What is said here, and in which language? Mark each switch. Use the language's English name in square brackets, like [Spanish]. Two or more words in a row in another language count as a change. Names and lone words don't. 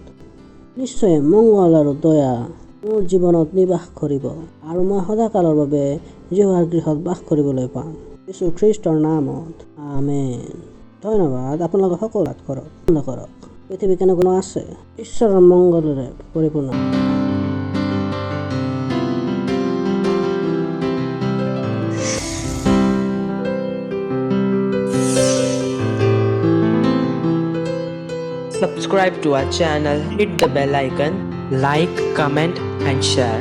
[Assamese] নিশ্চয় মংগল আৰু দয়া মোৰ জীৱনত নিবাস কৰিব আৰু মই সদাকালৰ বাবে জিহুৱাৰ গৃহত বাস কৰিবলৈ পাম যীশু খ্ৰীষ্টৰ নামত। আমেন। ধন্যবাদ। আপোনালোকে সকলো কৰক। পৃথিৱী কেনেকুৱা আছে? ঈশ্বৰৰ মংগলেৰে পৰিপূৰ্ণ। [English] Subscribe to our channel, hit the bell icon, like, comment and share.